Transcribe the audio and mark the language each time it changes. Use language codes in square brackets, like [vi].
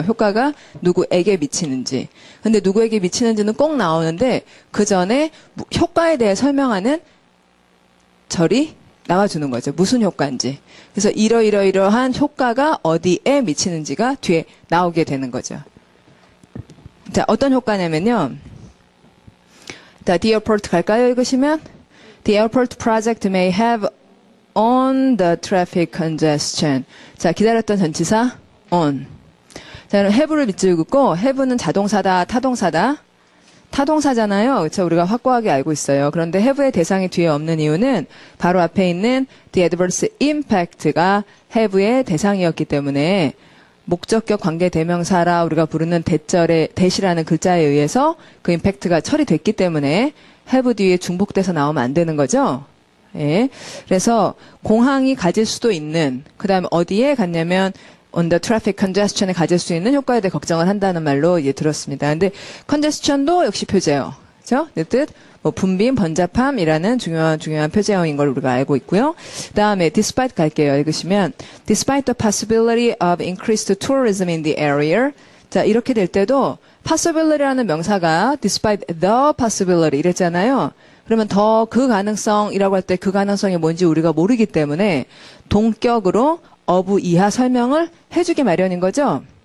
[ko] 효과가 누구에게 미치는지. 근데 누구에게 미치는지는 꼭 나오는데 그 전에 효과에 대해 설명하는 절이 나와주는 거죠. 무슨 효과인지. 그래서 이러이러이러한 효과가 어디에 미치는지가 뒤에 나오게 되는 거죠. 자, 어떤 효과냐면요. 자, The Airport 갈까요? 읽으시면 [en] The airport project may have on the traffic congestion. [ko] 자, 기다렸던 전치사 on. 자, 그럼 have를 밑줄 긋고 have는 자동사다, 타동사다. 타동사잖아요. 그렇죠? 우리가 확고하게 알고 있어요. 그런데 have의 대상이 뒤에 없는 이유는 바로 앞에 있는 the adverse impact가 have의 대상이었기 때문에 목적격 관계 대명사라 우리가 부르는 대절의 대시라는 글자에 의해서 그 임팩트가 처리됐기 때문에 have 뒤에 중복돼서 나오면 안 되는 거죠. 예. 그래서 공항이 가질 수도 있는, 그 다음에 어디에 갔냐면 [en] on the traffic congestion [ko] 에 가질 수 있는 효과에 대해 걱정을 한다는 말로 들었습니다. 근데 congestion도 역시 표제어. 그죠? 그 뜻, 분빈, 번잡함이라는 중요한 표제어인 걸 우리가 알고 있고요. 그 다음에 despite 갈게요. 읽으시면 [en] despite the possibility of increased tourism in the area. [ko] 자, 이렇게 될 때도 possibility라는 명사가 despite the possibility 이랬잖아요. 그러면 더 그 가능성이라고 할 때 그 가능성이 뭔지 우리가 모르기 때문에 동격으로 of 이하 설명을 해주기 마련인 거죠.